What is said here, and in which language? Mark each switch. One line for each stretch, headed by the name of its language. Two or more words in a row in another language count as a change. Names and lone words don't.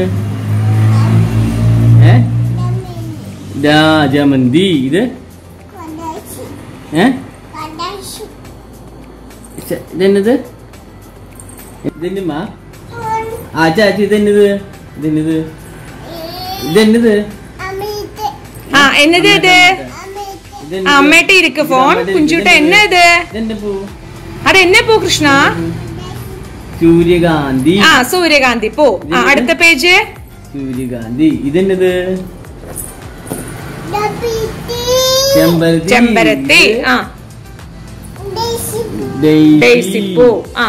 Malayalam: ജമന്തി. ഇത് ഇതെന്നത്? ഇതെന്നത് മാ? ആ ചാച്ചി. ഇതെന്നത്? ഇതെന്നത്? ഇതെന്നത്?
Tamil: என்னது இது? அம்மேட்ட இருக்கு போன். குஞ்சுட்ட என்ன இது? அது என்ன பூ கிருஷ்ணா?
Malayalam: സൂര്യകാന്തി. ആ, സൂര്യകാന്തി പൂ. അടുത്ത പേജ്. സൂര്യകാന്തി. ഇതെന്നത്? ചെമ്പരത്തി. ആ, ഡെയ്സി പൂ. ആ,